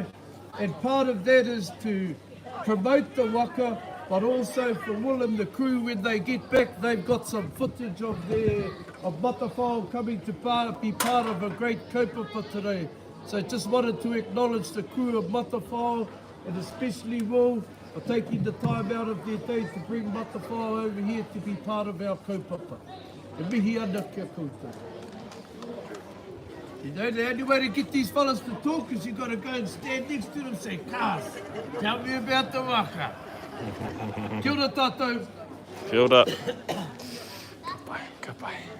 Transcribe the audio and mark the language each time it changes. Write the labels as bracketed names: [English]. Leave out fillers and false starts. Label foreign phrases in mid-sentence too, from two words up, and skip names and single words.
[English] And part of that is to promote the waka, but also for Will and the crew, when they get back, they've got some footage of Matawhao coming to be part of a great kaupapa today. So just wanted to acknowledge the crew of Matawhao, and especially Will, for taking the time out of their day to bring Matawhao over here to be part of our kaupapa. [Māori] E mihi ana kia koutou. [English] You know, the only way to get these fellas to talk is you've got to go and stand next to them and say, Cars, tell me about the waka. [Māori] Kia ora tātou. Kia ora. [English] Goodbye, goodbye.